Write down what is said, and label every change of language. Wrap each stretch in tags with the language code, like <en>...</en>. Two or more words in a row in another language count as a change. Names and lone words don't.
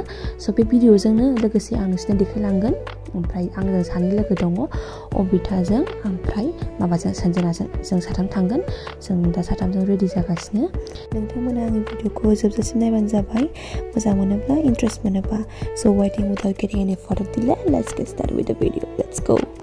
<brx>स' बे भिडिअजोंनो लोगोसे आं नोंसोरनो देखायलांगोन। ओमफ्राय आंजों सानै लोगो दङ, अबिताजों ओमफ्राय माबाजों सन्जनाजों, जों साथाम थांगोन। जों दा साथामजों रेडि जागासिनो। नोंथांमोना आंनि भिडिअखौ जोबजासिम नायबानो जाबाय, मोजां मोनोब्ला, इन्ट्रेस्ट मोनोब्ला।</brx> <en>स' waiting without getting any further delay, let's get started with the video. Let's go.</en>